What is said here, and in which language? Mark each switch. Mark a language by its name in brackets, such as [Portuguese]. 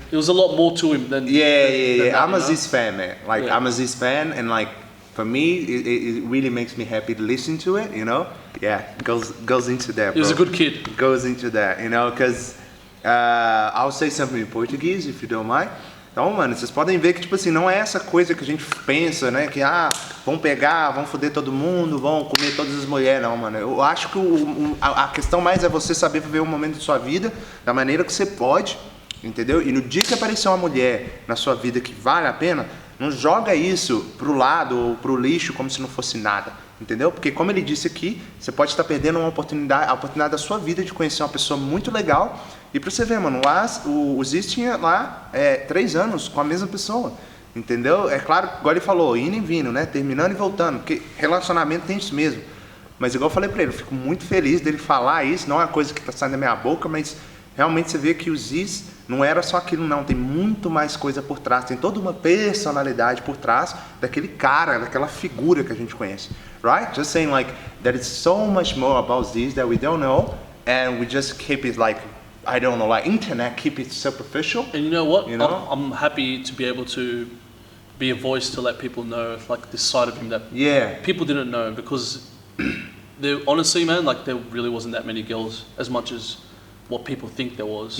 [English] there was a lot more to him than that, I'm a ZYZZ fan, man. Like, I'm a ZYZZ fan, and like, for me, it really makes me happy to listen to it, you know? Yeah, goes into that, bro. He was a good kid. Goes into that, you know, because I'll say something in Portuguese, if you don't mind. [Portuguese] Então, mano, vocês podem ver que, tipo assim, não é essa coisa que a gente pensa, né? Que, vão pegar, vão foder todo mundo, vão comer todas as mulheres. Não, mano. Eu acho que a questão mais é você saber viver um momento da sua vida da maneira que você pode, entendeu? E no dia que aparecer uma mulher na sua vida que vale a pena, não joga isso pro lado ou pro lixo como se não fosse nada, entendeu? Porque, como ele disse aqui, você pode estar perdendo a oportunidade da sua vida de conhecer uma pessoa muito legal. E pra você ver, mano, lá, o ZYZZ tinha lá 3 anos com a mesma pessoa, entendeu? É claro, igual ele falou, indo e vindo, né? Terminando e voltando, porque relacionamento tem isso mesmo. Mas igual eu falei pra ele, eu fico muito feliz dele falar isso, não é uma coisa que tá saindo da minha boca, mas realmente você vê que o ZYZZ não era só aquilo, não. Tem muito mais coisa por trás, tem toda uma personalidade por trás daquele cara, daquela figura que a gente conhece. [English] Right? Just saying, like, there is so much more about ZYZZ that we don't know, and we just keep it like, I don't know, like internet, keep it superficial. And you know what? You know? I'm happy to be able to be a voice to let people know like this side of him that people didn't know, because there, honestly, man, like there really wasn't that many girls as much as what people think there was.